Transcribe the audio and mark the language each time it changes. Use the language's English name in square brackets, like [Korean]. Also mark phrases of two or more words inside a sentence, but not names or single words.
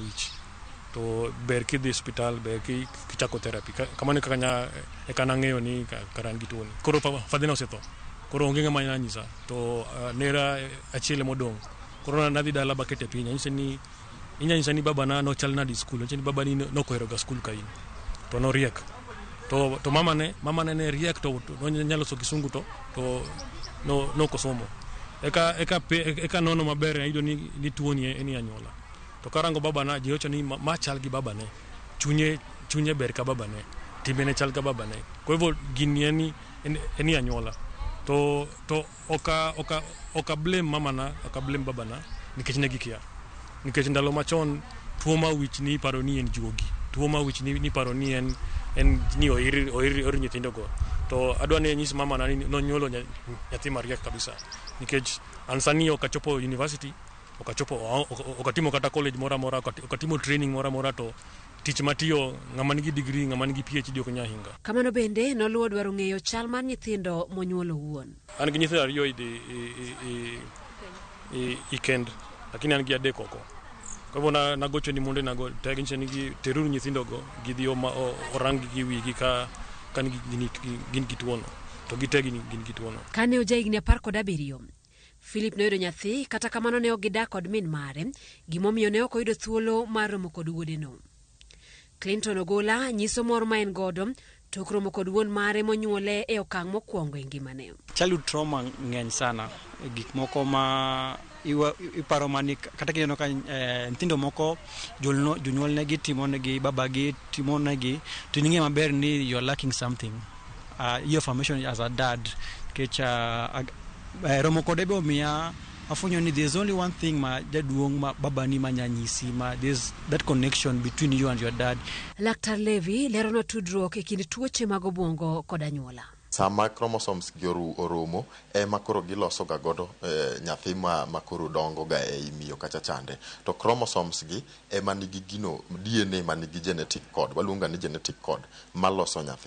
[Luo (Kenya and Tanzania)] wich to ber kidhi hospital ber kichako therapy kamane kanya ekana ng'eyo ni karan gi tuo ni koro fadhina osetho koro onge ng'ama nyanyisa to nera achiel modong koro nadhi dala bakete piny inyanyisa ni baba na no chal na di school ni baba ni no koero ga school kain to no riek to mama ne riek to no nyalo so kisungu to no kosomo eka nono maber aido ni tuo ni eni anyola to karango baba na jiocho ni ma chal gi baba ne chunye ber ka baba ne timene chal ka baba ne [Swahili] kwa hivyo [Luo (Kenya and Tanzania)] gini eni anyola to oka blame mama na oka blame baba na nikech ne gikia nikech ndalo machon tuo ma wich ni paro ni en juogi tuo ma wich ni paro ni en ni oiri nyithindo go to adwa ni nyis mama na no nyolo nyathi mariek kabisa nikech ansani okachopo university okatimo kata college mora okatimo training mora to tich matiyo ng'ama nigi degree ng'ama nigi PhD ok nyahinga. Kamano bende noluwo dwaro ng'eyo chal mar nyithindo monyuolo wuon. An gi nyithindo ariyo ikend lakini an gi adek oko. [Swahili] Kwa hivyo [Luo (Kenya and Tanzania)] nagocho ni monde nago tagi nigi teruru nyithindo go gidhi orangi gi wigi ka gin gituono to gitegi gin gituono. Kane ojahigni 17 Philip noyudo nyathi kata kamano ne ogidak kod min mare gimomiyo ne ok oyudo thuolo mar romo kod wuodeno. Clinton Ogola nyiso mor ma en godo tok romo kod wuon mare monyuole e okang' mokwongo e ngimane. [English] Childhood trauma [Luo (Kenya and Tanzania)] ng'eny sana gik moko ma iparo mani kata kineno ka nyithindo moko jonyuol ne gi timo ne gi baba gi timo ne gi to ning'e maber ni [English] you're lacking something your formation as a dad [Luo (Kenya and Tanzania)] kech romo kode be omiya afunyo ni [English] there's only one thing [Luo (Kenya and Tanzania)] ma jaduong ma baba ni manyanyisi ma [English] there's that connection between you and your dad. [Luo (Kenya and Tanzania)] Laktar Levi lero no tudruok e kind tuoche mag obwongo kod anyuola. sama chromosomes gi oromo ema koro giloso ga godo nyathi ma koro dongo ga ei miyo kacha chande. To chromosomes gi ema nigi gino DNA ma nigi [English] genetic code, [Luo (Kenya and Tanzania)] waluonga ni [English] genetic code [Luo (Kenya and Tanzania)] maloso nyathi.